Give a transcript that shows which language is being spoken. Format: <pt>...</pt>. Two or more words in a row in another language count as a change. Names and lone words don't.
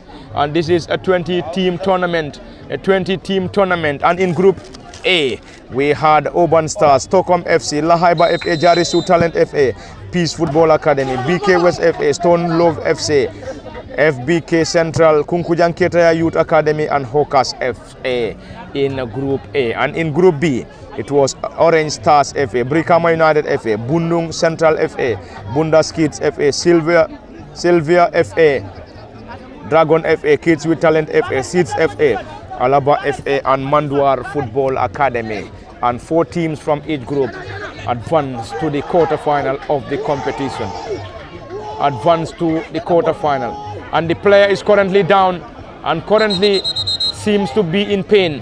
<en>And this is a 20-team tournament. And in Group A, we had Urban Stars, Stockholm FC, Lahaiba FA, Jarisu Talent FA, Peace Football Academy, BK West FA, Stone Love FC, FBK Central, Kunkujang Ketaya Youth Academy, and Hokas FA in Group A. And in Group B, it was Orange Stars FA, Brikama United FA, Bundung Central FA, Bundas Kids FA, Sylvia FA, Dragon FA, Kids with Talent FA, Seeds FA, Laba FA, and Manduar Football Academy. And 4 teams from each group advanced to the quarterfinal of the competition. And the player is currently down and currently seems to be in pain.</en>